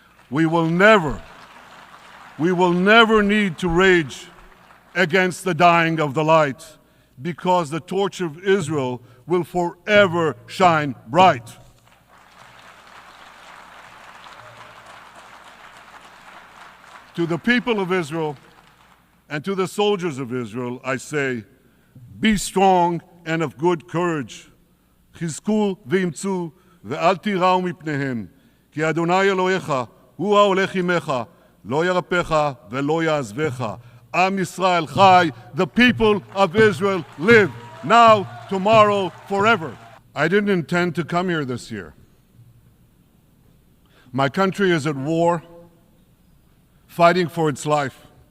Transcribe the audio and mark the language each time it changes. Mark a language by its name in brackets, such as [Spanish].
[English] We will never need to rage against the dying of the light, because the torch of Israel will forever shine bright. To the people of Israel and to the soldiers of Israel, I say, be strong and of good courage. [Hebrew] חזקו ואמצו ואל תיראו מפניהם, כי אדוני אלוהיך הוא ההולך עמך, לא ירפך ולא יעזבך. Am Yisrael Chai, [English] the people of Israel live, now, tomorrow, forever. I didn't intend to come here this year. My country is at war, fighting for its life.